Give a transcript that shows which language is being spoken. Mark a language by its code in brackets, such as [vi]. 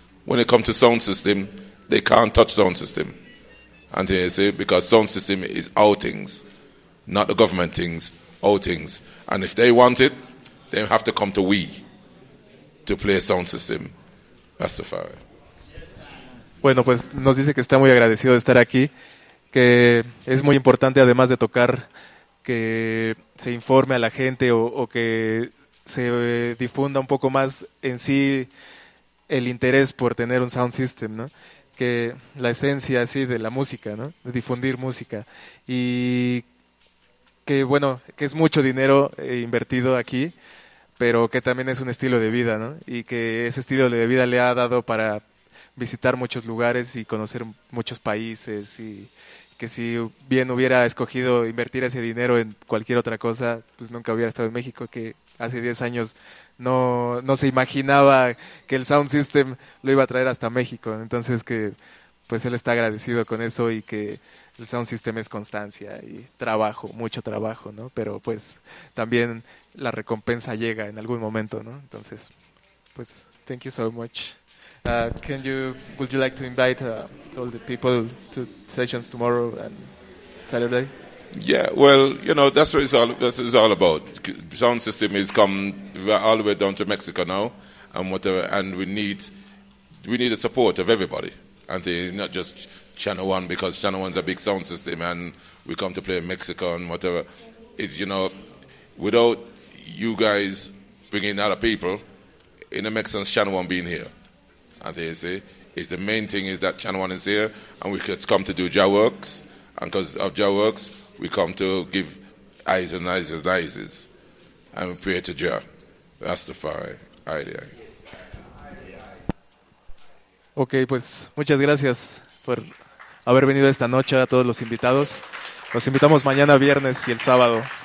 [en] When it comes to sound system, they can't touch sound system. And you see, because sound system is all things, not the government things, all things. And if they want it, they have to come to we to play sound system. That's the fire. [es] Bueno, pues nos dice que está muy agradecido de estar aquí, que es muy importante, además de tocar, que se informe a la gente o que se difunda un poco más en sí el interés por tener un sound system, ¿no? Que la esencia así de la música, ¿no? De difundir música. Y que, bueno, que es mucho dinero invertido aquí, pero que también es un estilo de vida, ¿no? Y que ese estilo de vida le ha dado para visitar muchos lugares y conocer muchos países, y que si bien hubiera escogido invertir ese dinero en cualquier otra cosa, pues nunca hubiera estado en México, que hace 10 años no se imaginaba que el sound system lo iba a traer hasta México. Entonces que pues él está agradecido con eso, y que el sound system es constancia y trabajo, mucho trabajo, ¿no? Pero pues también la recompensa llega en algún momento, ¿no? Entonces, pues [en] thank you so much. Can you? Would you like to invite all the people to sessions tomorrow and Saturday? Yeah, well, you know, that's what it's all, that's what it's all about. Sound system is coming all the way down to Mexico now, and whatever. And we need the support of everybody, and not just Channel One, because Channel One's a big sound system, and we come to play in Mexico and whatever. It's, you know, without you guys bringing other people in the mix, and Channel One being here. And you see, it's the main thing is that Channel One is here, and we could come to do Jah Works, and because of Jah Works, we come to give eyes and eyes and eyes, and pray to Jah. That's the fire idea. [es] Okay, pues muchas gracias por haber venido esta noche a todos los invitados. Los invitamos mañana viernes y el sábado.